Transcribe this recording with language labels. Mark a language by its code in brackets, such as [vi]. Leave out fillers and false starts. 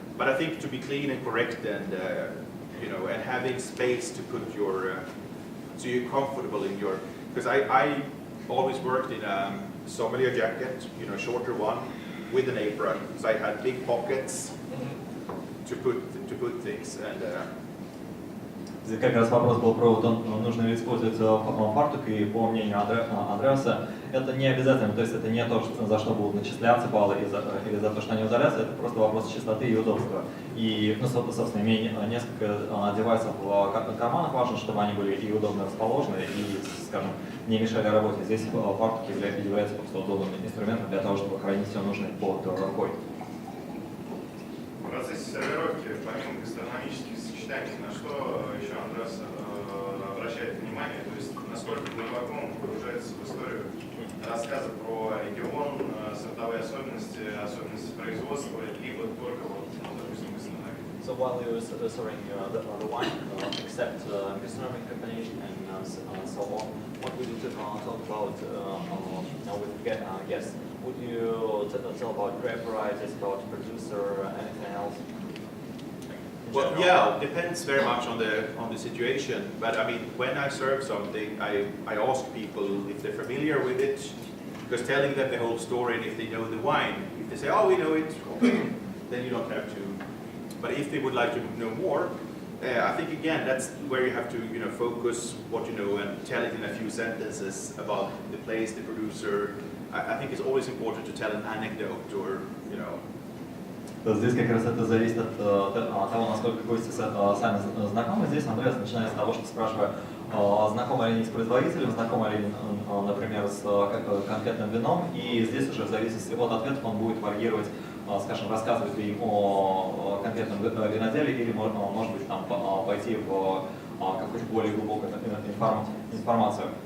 [en] But I think to be clean and correct and you know, and having space to put your, so you're comfortable in your, because I always worked in a sommelier jacket, you know, shorter one, with an apron. So I had big pockets to put things and. [ru] Здесь как раз вопрос был про то, нужно ли использовать фартук, и по мнению Андреаса, это не обязательно, то есть это не то, за что будут начисляться баллы или за то, что они удалятся, это просто вопрос чистоты и удобства. И, ну, собственно, имея несколько девайсов в карманах, важно, чтобы они были и удобно расположены, и, скажем, не мешали работе. Здесь фартук является просто удобным инструментом для того, чтобы хранить все нужное под рукой. В процессе сервировки, помимо гастрономических сочетаний, на что еще Андреас обращает внимание, то есть насколько глубоко он погружается в историю рассказа про регион, сортовые особенности, особенности производства, либо только вот, допустим, гастрономии. [en] So while he was serving the wine, except gastronomic combination and so on, what would you talk about with guests? Would you tell about grape varieties, about producer, anything else? Well, yeah, it depends very much on the situation. But I mean, when I serve something, I ask people if they're familiar with it, because telling them the whole story and if they know the wine, if they say, oh, we know it, okay, then you don't have to. But if they would like to know more, I think again that's where you have to, you know, focus what you know and tell it in a few sentences about the place, the producer. I think it's always important to tell an anecdote or, you know. [ru] Здесь как раз это зависит от того, насколько гости сами знакомы. Здесь Андреас начинает с того, что спрашивает, знакомы ли они с производителем, знакомы ли, например, с конкретным вином. И здесь уже в зависимости от ответов он будет варьировать, скажем, рассказывать ли им о конкретном виноделе или, может быть, там, пойти в какую-то более глубокую информацию.